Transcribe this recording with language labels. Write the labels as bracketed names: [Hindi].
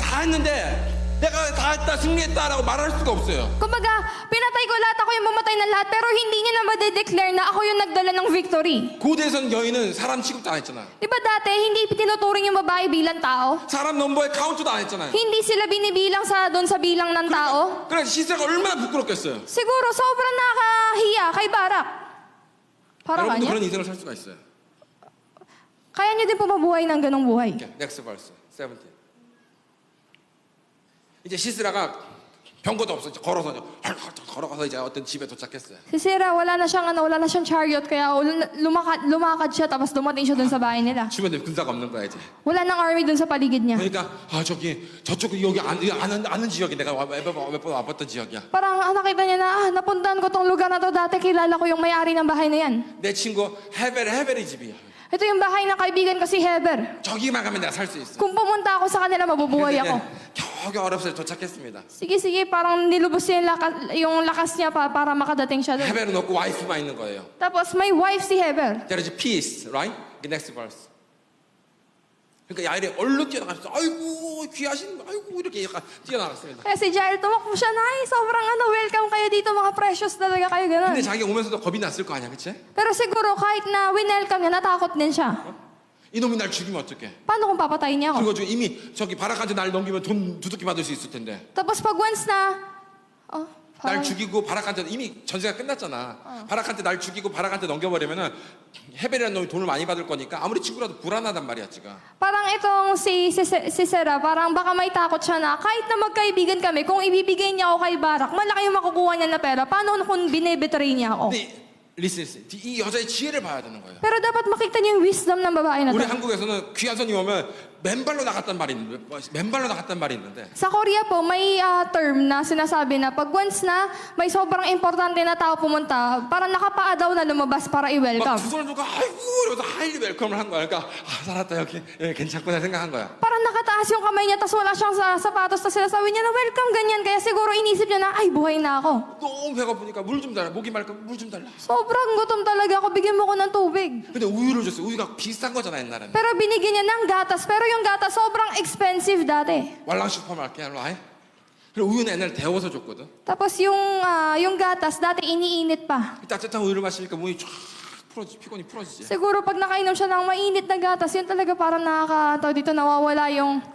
[Korean] 다 했는데 내가 다 했다 승리했다라고 말할 수가 없어요. [Filipino] Kumbaga, pinatay ko lahat, ako yung bumatay ng lahat, pero hindi niya na madedeclare na ako yung nagdala ng victory. [Korean] 고대에선 여인은 사람 취급도 안 했잖아. [Filipino] Di ba dati, hindi tinuturing yung babae bilang tao? [Korean] 사람 넘버에 카운트도 안 했잖아요. [Filipino] Hindi sila binibilang doon sa bilang ng tao? [Korean] 그러니까 시스라가 얼마나 부끄럽겠어요. [Filipino] Siguro, sobrang nakahiya kay Barak. Para [Korean] 여러분도 [Filipino] kanya? [Korean] 그런 인생을 살 수가 있어요. [Filipino] Kaya niyo din po mabuhay ng ganong buhay. [English] Okay, next verse 17. [Korean] 이제 시스라가 병거도 없어. 이제 걸어서 걸어가서 이제 어떤 집에 도착했어요. [Filipino] Si Sisera, wala na siyang chariot, kaya lumakad siya, tapos dumating siya doon sa bahay nila. [Korean] 주변에 군사가 없는 거야 이제. [Filipino] Wala nang army doon sa paligid niya. [Korean] 그러니까 저쪽 여기 아는 지역이 내가 몇 번 와봤던 지역이야. [Filipino] Parang nakita niya na, napuntahan ko tong lugar na to dati, kilala ko yung may-ari ng bahay na yan. [Korean] 내 친구 헤벨의 집이야. [Filipino] Ito yung bahay ng kaibigan ko si Heber. [Korean] 저기만 가면 내가 살 수 있어. [Filipino] Kung pumunta ako sa kanila, mabubuhay ako. [Korean] 겨우 어렵서 도착했습니다. [Filipino] Sige, parang nilubos niya yung lakas niya para makadating siya doon. [Korean] 헤벨은 없고 와이프만 있는 거예요. [Filipino] Tapos may wife si Heber. [English] There is peace, right? The next verse. [Korean] 그러니까 야일이 얼른 뛰어나갔어. 아이고 귀하신, 아이고 이렇게 약간 뛰어나갔습니다. [Filipino] Kaya si Jael tumakbo siya na, ay, sobrang welcome kayo dito, mga precious talaga kayo, [Korean] 근데 [Filipino] gano'n. [Korean] 자기 오면서도 겁이 났을 거 아니야, 그치? [Filipino] Pero siguro kahit na winelcome niya, natakot din siya. [Korean] 이놈이 날 죽이면 어떡해? [Filipino] Paano kung papatayin niya ako? [Korean] 그리고 지금 이미 저기 바락한테 날 넘기면 돈 두둑히 받을 수 있을 텐데. [Filipino] Tapos pag once na, [Korean] 날 [Filipino] parang, [Korean] 죽이고 바락한테 이미 전세가 끝났잖아. 바락한테 날 죽이고 바락한테 넘겨버리면은 헤벨이라는 놈이 돈을 많이 받을 거니까 아무리 친구라도 불안하단 말이야 지금. [Filipino] parang itong si Sisera, parang baka may takot siya na kahit na magkaibigan kami, kung ibibigay niya ako kay Barak, malaki yung makukuha niya na pera. Paano kung binibetray niya ako? [Korean] 근데 listen, 이 여자의 지혜를 봐야 되는 거예요. [Filipino] Pero dapat makita niyo yung wisdom ng babae na [Korean] 우리 한국에서는 귀한 손님 오면 맨발로 나갔단 말이 있는데, 맨발로 나갔단 말이 있는데. [Filipino] Sa Korea po, may term na sinasabi na pag once na may sobrang importante na tao pumunta, parang nakapaa daw na lumabas para [Korean] 막 [Filipino] i-welcome. [Korean] 두 손을 들고 아이고 이러면서 하일리 웰컴을 한 거야. 그러니까 살았다 여기 괜찮구나 생각한 거야. [Filipino] Parang nakataas yung kamay niya, tapos wala siyang sapatos, tapos sinasabi niya na welcome, ganyan. Kaya siguro inisip niya na, ay, buhay na ako. [Korean] 너무 배고프니까 물 좀 달라. 목이 말까 물 좀 달라. [Filipino] Sobrang gutom talaga ako, bigyan mo ko ng tubig. [Korean] 근데 우유를 줬어. 우유가 비싼 거잖아 옛날에는. [Filipino] Pero binigyan niya ng gatas, pero yung gatas sobrang expensive dati. [Korean] 왈랑 슈퍼마켓 일로 와. 그리고 우유는 옛날에 데워서 줬거든. [Filipino] Tapos yung gatas, dati iniinit pa. [Korean] 따뜻한 우유를 마시니까 몸이 쫙 풀어지, 피곤이 풀어지지. [Filipino] Siguro pag nakainom siya ng mainit na gatas, yun talaga parang dito nawawala yung...